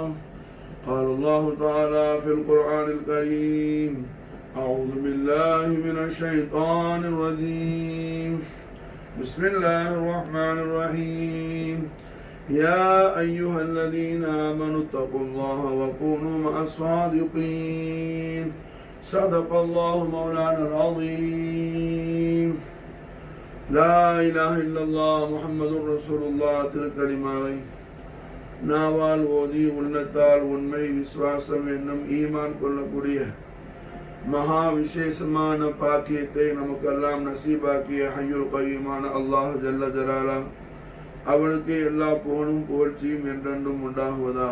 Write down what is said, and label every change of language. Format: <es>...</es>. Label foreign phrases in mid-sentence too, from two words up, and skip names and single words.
<ar>قال الله تعالى في القرآن الكريم: أعوذ بالله من الشيطان الرجيم. بسم الله الرحمن الرحيم. يا أيها الذين آمنوا اتقوا الله وكونوا مع الصادقين. صدق الله مولانا العظيم. لا إله إلا الله محمد رسول الله</ar> <ta>திருக்கலிமாவை நாவால் ஓதி உள்ளத்தால் உண்மை விசுவாசம் என்னும் ஈமான் கொள்ளக்கூடிய மகா விசேஷமான பாக்கியத்தை நமக்கெல்லாம் நசீபாக்கிய ஹய்யுல் கய்யூமான அல்லாஹ்</ta> <ar>جل جلاله</ar> <ta>அவனுக்கு எல்லா புகழும் புகழ்ச்சியும் என்றென்றும் உண்டாகுவதாக.</ta>